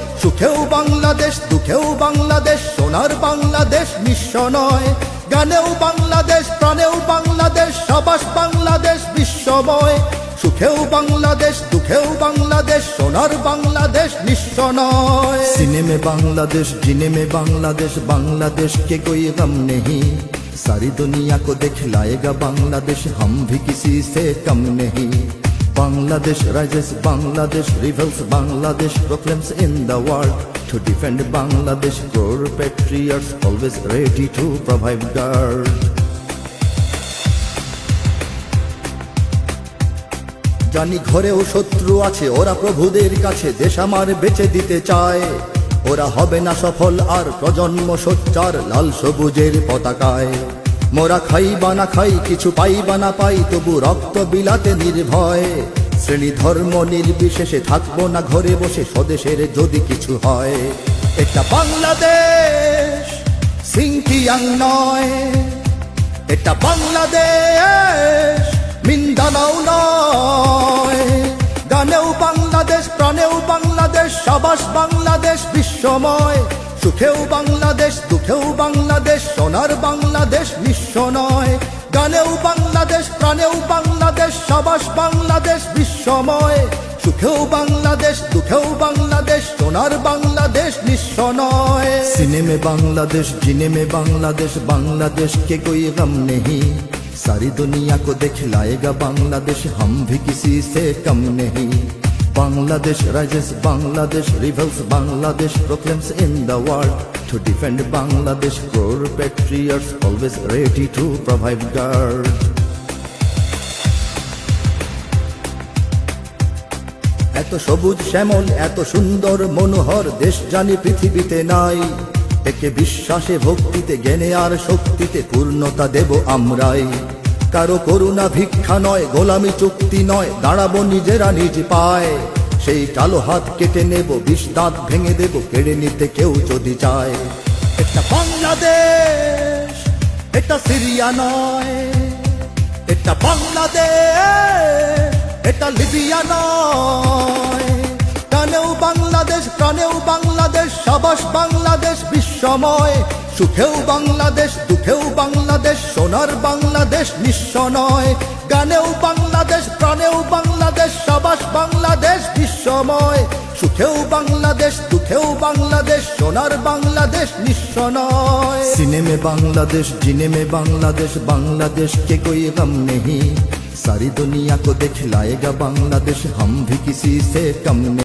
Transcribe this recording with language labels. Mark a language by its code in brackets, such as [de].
[bn] সুখেও বাংলাদেশ, দুঃখেও বাংলাদেশ, সোনার বাংলাদেশ নিঃস্ব নয়। গানেও বাংলাদেশ, প্রাণেও বাংলাদেশ, সাবাস বাংলাদেশ বিশ্বময়। সুখেও বাংলাদেশ, দুঃখেও বাংলাদেশ, সোনার বাংলাদেশ নিঃস্ব নয়। [hi] सीने में बांग्लादेश, जीने में बांग्लादेश, बांग्लादेश के कोई गम नहीं। सारी दुनिया को दिखलाएगा बांग्लादेश, हम भी किसी से कम नहीं। [en] Bangladesh rises, Bangladesh rebels, Bangladesh proclaims in the world. To defend Bangladesh, core patriots always ready to provide guard. [bn] জানি ঘরেও শত্রু আছে, ওরা প্রভুদের কাছে দেশ আমার বেচে দিতে চায়। ওরা হবে না সফল আর প্রজন্ম সোচ্চার লাল সবুজের পতাকায়। মোরা খাই বা না খাই, কিছু পাই বা না পাই, তবু রক্ত বিলাতে নির্ভয়। শ্রেণী ধর্ম নির্বিশেষে থাকবো না ঘরে বসে, স্বদেশের যদি কিছু হয়। এটা বাংলাদেশ, সিংকিয়াং নয়। এটা বাংলাদেশ, মিন্দানাও নয়। গানেও বাংলাদেশ, প্রাণেও বাংলাদেশ, সাবাস বাংলাদেশ বিশ্বময়। সুখেও বাংলাদেশ, দুঃখেও বাংলাদেশ, সোনার বাংলাদেশ নিঃস্ব নয়। গানেও বাংলাদেশ, প্রাণেও বাংলাদেশ, সাবাস বাংলাদেশ বিশ্বময়। সুখেও বাংলাদেশ, দুঃখেও বাংলাদেশ, সোনার বাংলাদেশ নিঃস্ব নয়। [hi] सीने में बांग्लादेश, जीने में बांग्लादेश, बांग्लादेश के कोई गम नहीं। सारी दुनिया को दिखलाएगा बांग्लादेश, हम भी किसी से कम नहीं। [en] Bangladesh rises, Bangladesh rebels, Bangladesh proclaims in the world. To defend Bangladesh, core patriots always ready to provide guard. [bn] এত সবুজ শ্যামল, এত সুন্দর মনোহর দেশ জানি পৃথিবীতে নাই। একে বিশ্বাসে ভক্তিতে জ্ঞানে আর শক্তিতে পূর্ণতা দেব আমরাই। কারো করুণা ভিক্ষা নয়, গোলামি চুক্তি নয়, দাঁড়াবো নিজেরা নিজ পায়। সেই কালো হাত কেটে নেব, বিষ দাঁত ভেঙে দেব, কেড়ে নিতে কেউ যদি চায়। এটা বাংলাদেশ, এটা সিরিয়া নয়। এটা বাংলাদেশ, এটা লিবিয়া নয়। টানেও বাংলাদেশ, প্রাণেও বাংলাদেশ, সাবাস বাংলাদেশ বিশ্বময়। সুখেও বাংলাদেশ, দুঃখেও বাংলাদেশ, সোনার বাংলাদেশ নিঃস্ব নয়। গানেও বাংলাদেশ, প্রাণেও বাংলাদেশ, সাবাস বাংলাদেশ বিশ্বময়। সুখেও বাংলাদেশ, দুঃখেও বাংলাদেশ, সোনার বাংলাদেশ নিঃস্ব নয়। [hi] सीने में बांग्लादेश, जीने में बांग्लादेश, बांग्लादेश के कोई गम नहीं। सारी दुनिया को दिखलाएगा बांग्लादेश, हम भी किसी से कम नहीं।